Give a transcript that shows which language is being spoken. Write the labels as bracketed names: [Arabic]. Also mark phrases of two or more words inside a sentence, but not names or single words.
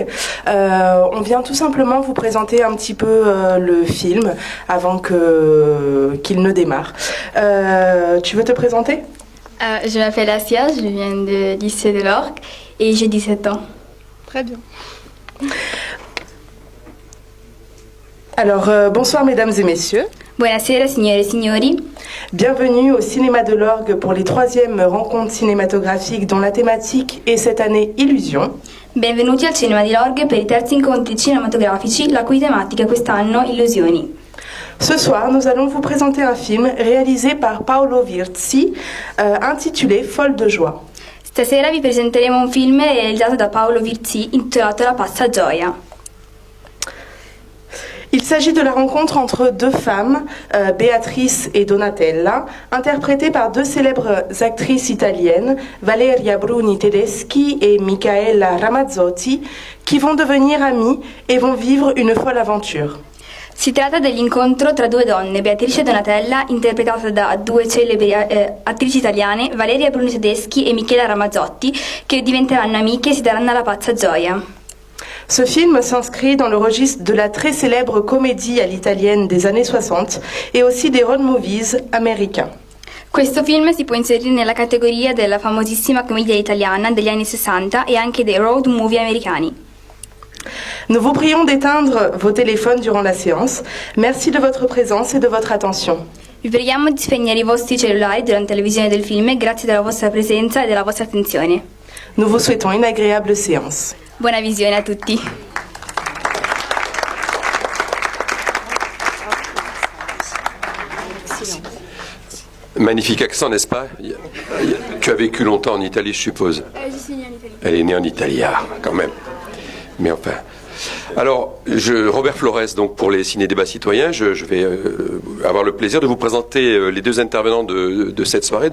[French] On vient tout simplement vous présenter un petit peu le film avant qu'il ne démarre. Tu veux te présenter? Je m'appelle Asia, je viens du lycée de l'Orgue et j'ai 17 ans. Très bien. Alors, bonsoir mesdames et messieurs. [Italian] Buonasera signore e signori. [French] Bienvenue au Cinéma de l'Orgue pour les 3e rencontres cinématographiques dont la thématique est cette année Illusion. [Italian] Benvenuti al Cinema di Lorgue per i terzi incontri cinematografici, la cui tematica quest'anno Illusioni. [French] Ce soir, nous allons vous présenter un film réalisé par Paolo Virzi, intitulé Folle de joie. [Italian] Stasera vi presenteremo un film realizzato da Paolo Virzi intitolato La pazza gioia. [French] Il s'agit de la rencontre entre 2 femmes, Béatrice et Donatella, interprétées par 2 célèbres actrices italiennes, Valeria Bruni Tedeschi et Micaela Ramazzotti, qui vont devenir amies et vont vivre une folle aventure. [Italian] Si tratta dell'incontro tra 2 donne, Beatrice e Donatella, interpretate da 2 celebri attrici italiane, Valeria Bruni Tedeschi e Michela Ramazzotti, che diventeranno amiche e si daranno la pazza gioia. [French] Ce film s'inscrit dans le registre de la très célèbre comédie à l'italienne des années 60 et aussi des [English] road movies [French] américains. [Italian] Questo film si può inserire nella categoria della famosissima commedia italiana degli anni 60 e anche dei [English] road movie [Italian] americani. [French] Nous vous prions d'éteindre vos téléphones durant la séance. Merci de votre présence et de votre attention. [Italian] Vi preghiamo di spegnere i vostri cellulari durante la visione del film e grazie della vostra presenza e della vostra attenzione. [French] Nous vous souhaitons une agréable séance. [Italian] Buona visione a tutti. [French] Magnifique accent, n'est-ce pas? Tu as vécu longtemps en Italie, je suppose. Je suis née en Italie. Elle est née en Italie, quand même. Mais enfin... Alors, Robert Flores, donc pour les ciné-débats citoyens, je vais avoir le plaisir de vous présenter les 2 intervenants de cette soirée.